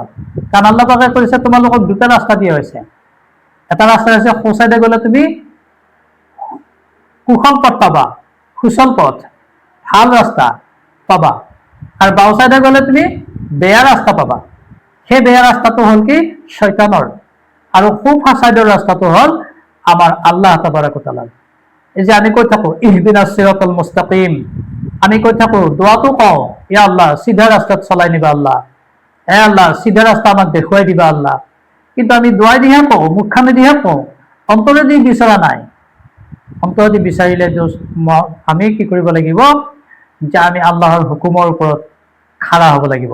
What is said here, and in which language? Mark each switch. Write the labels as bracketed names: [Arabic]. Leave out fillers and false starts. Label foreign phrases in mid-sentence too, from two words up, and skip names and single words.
[Assamese] কাৰণ আল্লাহ পাকে কৈছে, তোমালোকক 2টা ৰাস্তা দিয়া হৈছে। এটা ৰাস্তা হৈছে, সোঁ চাইডে গ'লে তুমি কুশল পথ পাবা, সুচল পথ, ভাল ৰাস্তা পাবা, আৰু বাওঁ চাইডে গ'লে তুমি বেয়া ৰাস্তা পাবা। সেই বেয়া ৰাস্তাটো হ'ল কি? শয়তানৰ। আৰু সোঁ চাইডৰ ৰাস্তাটো হ'ল আমাৰ [Arabic] الله تبارك وتعالى. [Assamese] এই যে আমি কৈ থাকো, [Arabic] اهدنا الصراط المستقيم, [Assamese] আমি কৈ থাকো, দোয়াটো কওঁ, [Arabic] يا الله [Assamese] সিধা ৰাস্তাত চলাই নিবা আল্লাহ, হে আল্লাহ সিধা ৰাস্তা আমাক দেখুৱাই দিবা আল্লাহ। কিন্তু আমি দোৱাই দিহে কওঁ, মুখখানে দিহে কওঁ, অন্তৰেদি বিচৰা নাই। অন্তৰেদি বিচাৰিলে আমি কি কৰিব লাগিব, যে আমি আল্লাহৰ হুকুমৰ ওপৰত খাৰা হ'ব লাগিব।